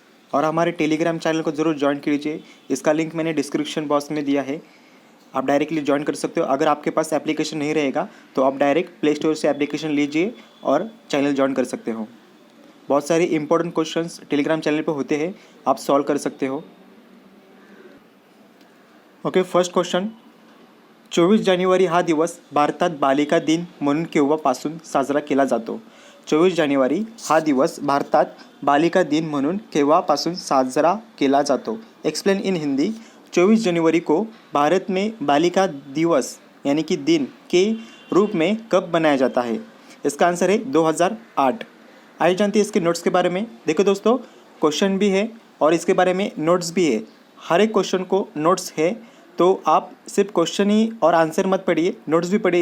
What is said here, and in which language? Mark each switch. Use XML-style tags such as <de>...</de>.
<hi>और हमारे Telegram channel को ज़रूर ज्वाइन कीजिए, इसका लिंक मैंने डिस्क्रिप्शन बॉक्स में दिया है, आप डायरेक्टली ज्वाइन कर सकते हो। अगर आपके पास एप्लीकेशन नहीं रहेगा तो आप डायरेक्ट प्ले स्टोर से एप्लीकेशन लीजिए और चैनल ज्वाइन कर सकते हो। बहुत सारे इंपॉर्टेंट क्वेश्चंस टेलीग्राम चैनल पर होते हैं, आप सॉल्व कर सकते हो।</hi> <en>okay, first question,</en> <mr>24 जानेवारी हा दिवस भारतात बालिका दिन म्हणून केव्हापासून साजरा केला जातो? 24 जानेवारी हा दिवस भारतात बालिका दिन म्हणून केव्हापासून साजरा केला जातो?</mr> <en>Explain in Hindi.</en> <hi>24 जनवरी को भारत में बालिका दिवस यानी कि दिन के रूप में कब मनाया जाता है? इसका आंसर है 2008। आइए जानते हैं इसके नोट्स के बारे में। देखो दोस्तों, क्वेश्चन भी है और इसके बारे में नोट्स भी है। हर एक क्वेश्चन को नोट्स है, तो आप सिर्फ क्वेश्चन ही और आंसर मत पढ़िए, नोट्स भी पढ़िए।</hi>